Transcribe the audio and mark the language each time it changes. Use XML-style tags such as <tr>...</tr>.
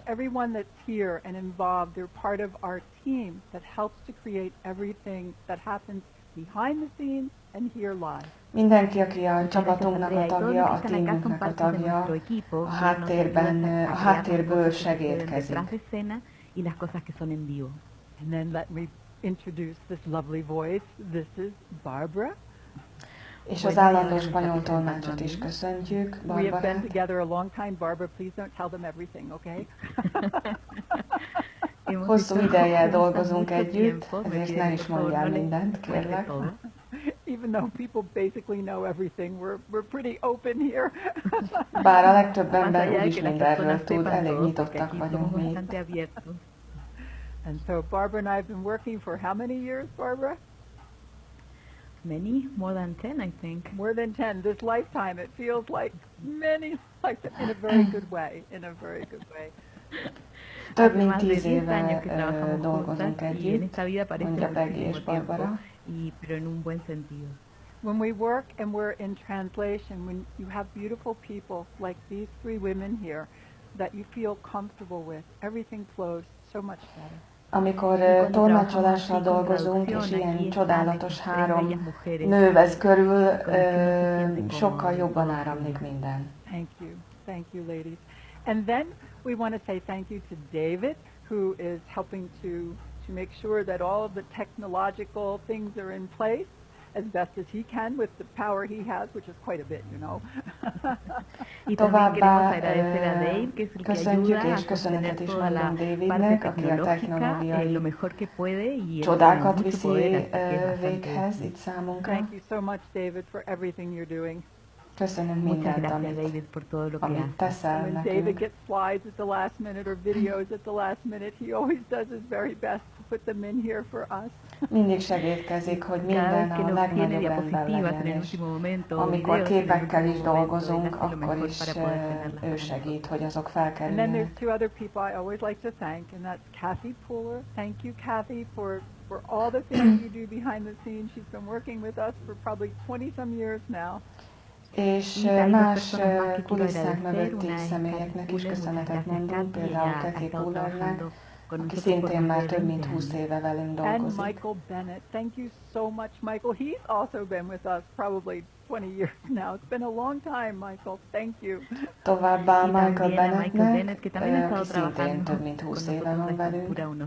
<en>Everyone that's here and involved, they're part of our team that helps to create everything that happens behind the scenes and here live.</en> <hu>Mindenki, aki a csapatunknak a tagja, a tímünknek a tagja, a háttérben, a háttérből segédkezik.</hu> <es>Y las cosas que son en vivo.</es> <en>And then let me introduce this lovely voice. This is Barbara.</en> <hu>És az állandó spanyol tolmácsot is köszöntjük,</hu> <en>We have been</en> <hu>Barbarát.</hu> <en>together a long time. Barbara, please don't tell them everything, okay?</en> <hu>Hosszú ideje dolgozunk együtt, ezért ne is mondjál mindent, kérlek.</hu> <en>Even though people basically know everything, we're pretty open here.</en> <hu>Bár a legtöbb ember úgyis mindenről tud, elég nyitottak vagyunk mi.</hu> <en>And so Barbara and I have been working for how many years, Barbara? Many, more than 10, I think. More than 10. This lifetime, it feels like many, like in a very good way, in a very good way.</en> <hu>Több mint 10 éve dolgozunk együtt, mondja Peggy és Barbara.</hu> <es>Pero en un buen sentido.</es> <en>When we work and we're in translation, when you have beautiful people like these three women here that you feel comfortable with, everything flows so much better.</en> <hu>Amikor tolmácsolással dolgozunk, és ilyen csodálatos 3 nő vesz körül, sokkal jobban áramlik minden.</hu> <en>Thank you, ladies. And then we want to say thank you to David, who is helping to make sure that all of the technological things are in place as best as he can with the power he has, which is quite a bit, you know.</en> <hu>Továbbá köszöntjük és köszönetet is mondom Davidnek, aki a technológiai csodákat viszi véghez itt számunkra.</hu> <en>Thank you so much, David, for everything you're doing.</en> <hu>Köszönöm mindent, amit teszel</hu> <en>When</en> <hu>nekünk.</hu> <en>David gets slides at the last minute or videos at the last minute, he always does his very best to put them in here for us.</en> <hu>Mindig segítkezik, hogy minden a legnagyobb rendben legyen, és amikor képekkel is dolgozunk, akkor is ő segít, hogy azok</hu> <en>And then</en> <hu>felkerüljenek.</hu> <en>there's 2 other people I always like to thank, and that's Kathy Pooler. Thank you, Kathy, for all the things you do behind the scenes. She's been working with us for probably 20-some years now.</en> <hu>És más kulisszák mögötti személyeknek is köszönetet mondunk, például Kathy Poolernek, aki szintén már több mint 20 éve velünk</hu> <en>And</en> <hu>dolgozik.</hu> <en>Michael Bennett. Thank you so much, Michael. He's also been with us probably 20 years now. It's been a long time, Michael. Thank you.</en> <hu>Továbbá Michael Bennettnek, aki szintén több mint 20 éve van velünk.</hu>